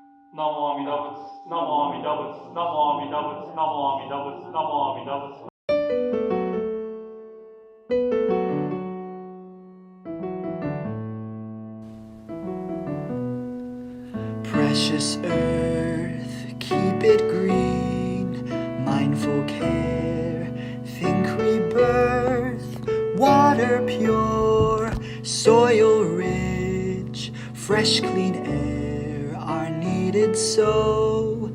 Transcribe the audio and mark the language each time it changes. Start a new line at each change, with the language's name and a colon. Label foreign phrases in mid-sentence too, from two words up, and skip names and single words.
Sanskrit: Namo Amitabha, Namo Amitabha, Namo Amitabha, Namo Amitabha, Namo Amitabha.
English: Precious earth, keep it green, mindful care, think rebirth, water pure, soil rich, fresh clean air are needed so.